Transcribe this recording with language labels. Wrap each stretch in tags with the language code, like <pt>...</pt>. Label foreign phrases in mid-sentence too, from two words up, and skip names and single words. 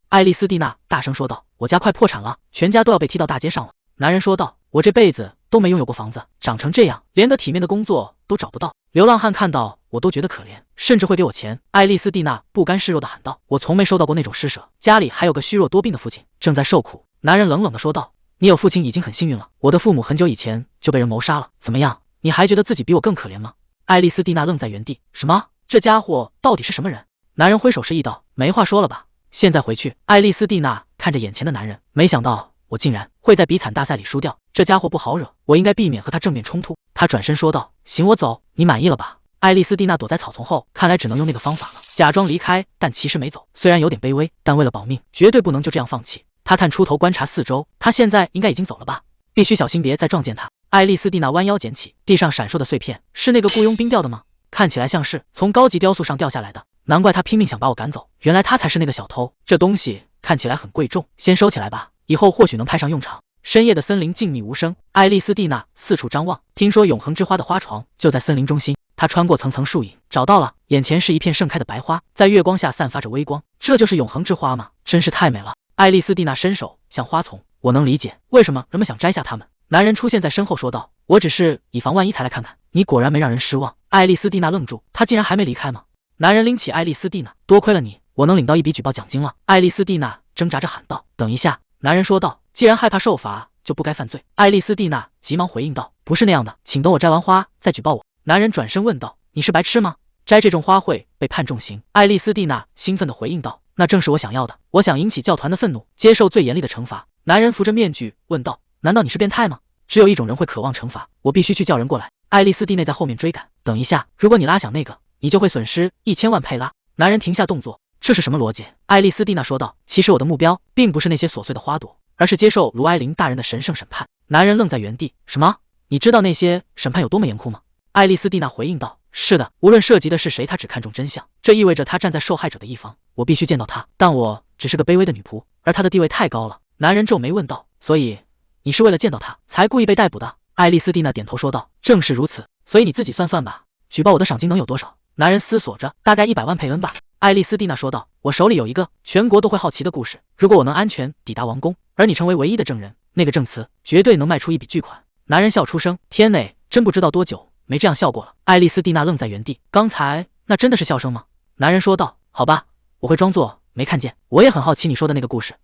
<zh>艾莉絲蒂娜大聲說道，我家快破產了，全家都要被踢到大街上了。男人說道，我這輩子都沒擁有過房子，長成這樣，連個體面的工作都找不到。流浪漢看到我都覺得可憐，甚至會給我錢。艾莉絲蒂娜不甘示弱地喊道，我從沒收到過那種施捨，家裡還有個虛弱多病的父親，正在受苦。男人冷冷地說道，你有父親已經很幸運了，我的父母很久以前就被人謀殺了，怎麼樣，你還覺得自己比我更可憐嗎？艾莉絲蒂娜愣在原地，什麼？這家伙到底是什麼人？男人揮手示意道，沒話說了吧，現在回去。艾莉絲蒂娜看着眼前的男人，沒想到我竟然會在比慘大賽裡輸掉，這家伙不好惹，我應該避免和他正面衝突。他轉身說道，行，我走，你滿意了吧？艾莉絲蒂娜躲在草叢後，看来只能用那個方法了，假裝離開，但其實沒走。雖然有點卑微，但為了保命，絕對不能就這樣放棄。他探出頭觀察四周，他現在應該已經走了吧？必須小心別再撞見他。艾莉絲蒂娜彎腰撿起地上閃爍的碎片，是那個雇傭兵掉的嗎？看起來像是從高級雕塑上掉下來的，難怪他拼命想把我趕走，原來他才是那個小偷。這東西看起來很貴重，先收起來吧，以後或許能派上用場。深夜的森林靜謐無聲，艾莉絲蒂娜四處張望，聽說永恆之花的花床就在森林中心。她穿過層層樹影，找到了，眼前是一片盛開的白花，在月光下散發着微光，這就是永恆之花嗎？真是太美了。艾莉絲蒂娜伸手向花叢，我能理解為什麼人們想摘下它们。男人出現在身後說道，我只是以防萬一才來看看。你果然沒讓人失望。艾莉絲蒂娜愣住，他竟然還沒離開嗎？男人拎起艾莉絲蒂娜，多虧了你，我能領到一筆舉報獎金了。艾莉絲蒂娜掙扎着喊道，等一下。男人說道，既然害怕受罰，就不該犯罪。艾莉絲蒂娜急忙回應道，不是那樣的，請等我摘完花再舉報我。男人轉身問道，你是白痴嗎？摘這種花會被判重刑。艾莉絲蒂娜興奮地回應道，那正是我想要的，我想引起教團的憤怒，接受最嚴厲的懲罰。男人扶着面具問道，難道你是變態嗎？只有一種人會渴望懲罰，我必須去叫人過來。艾莉絲蒂娜在後面追趕，等一下，如果你拉響那個，你就會損失1000萬佩拉。男人停下動作，這是什麼邏輯？艾莉絲蒂娜說道，其實我的目標並不是那些瑣碎的花朵，而是接受盧埃林大人的神聖審判。男人愣在原地，什麼？你知道那些審判有多麼嚴酷嗎？艾莉絲蒂娜回應道，是的，無論涉及的是誰，他只看重真相，這意味着他站在受害者的一方，我必須見到他，但我只是個卑微的女僕，而他的地位太高了。男人皺眉問道，所以你是為了見到他才故意被逮捕的？艾莉絲蒂娜點頭說道，正是如此，所以你自己算算吧，舉報我的賞金能有多少？男人思索着，大概100萬佩恩吧。艾莉絲蒂娜說道，我手裡有一個全國都會好奇的故事，如果我能安全抵達王宮，而你成為唯一的證人，那個證詞絕對能賣出一筆巨款。男人笑出聲，天哪，真不知道多久沒這樣笑過了。艾莉絲蒂娜愣在原地，剛才那真的是笑聲嗎？男人說道，好吧，我會裝作沒看見，我也很好奇你說的那個故事。</zh>